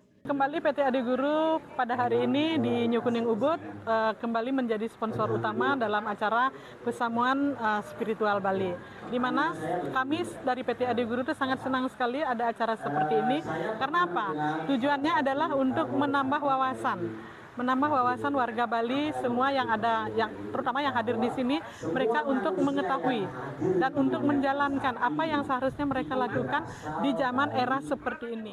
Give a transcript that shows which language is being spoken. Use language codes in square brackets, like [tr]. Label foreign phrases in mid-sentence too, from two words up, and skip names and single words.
[id] Kembali PT Adi Guru pada hari ini di Nyuh Kuning Ubud kembali menjadi sponsor utama dalam acara pesamuan spiritual Bali. Di mana kami dari PT Adi Guru itu sangat senang sekali ada acara seperti ini. Karena apa? Tujuannya adalah untuk menambah wawasan warga Bali semua yang ada, yang terutama yang hadir di sini, mereka untuk mengetahui dan untuk menjalankan apa yang seharusnya mereka lakukan di zaman era seperti ini.